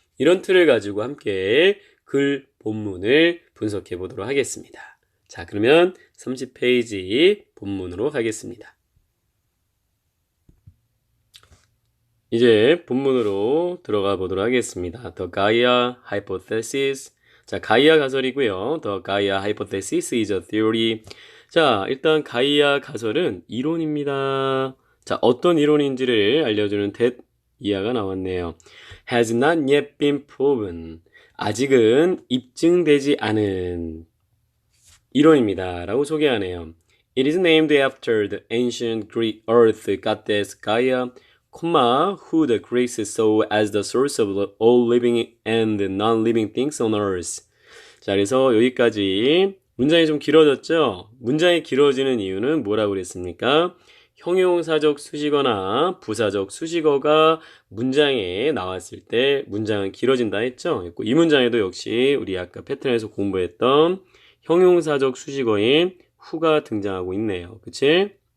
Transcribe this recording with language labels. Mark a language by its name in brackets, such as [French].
[Korean] 이런 틀을 가지고 함께 글 본문을 분석해 보도록 하겠습니다. 자, 그러면 30페이지 본문으로 가겠습니다. 이제 본문으로 들어가 보도록 하겠습니다. [English] The Gaia Hypothesis. [Korean] 자, 가이아 가설이고요. [English] The Gaia Hypothesis is a theory. [Korean] 자, 일단 가이아 가설은 이론입니다. 자, 어떤 이론인지를 알려주는 that 이하가 나왔네요. [English] Has not yet been proven. [Korean] 아직은 입증되지 않은 이론입니다. 라고 소개하네요. [English] It is named after the ancient Greek earth goddess Gaia, who the Greeks saw as the source of all living and non-living things on earth. [Korean] 자, 그래서 여기까지 문장이 좀 길어졌죠? 문장이 길어지는 이유는 뭐라고 그랬습니까? 형용사적 수식어나 부사적 수식어가 문장에 나왔을 때 문장은 길어진다 했죠? 이 문장에도 역시 우리 아까 패턴에서 공부했던 형용사적 수식어인 who가 등장하고 있네요. 그치?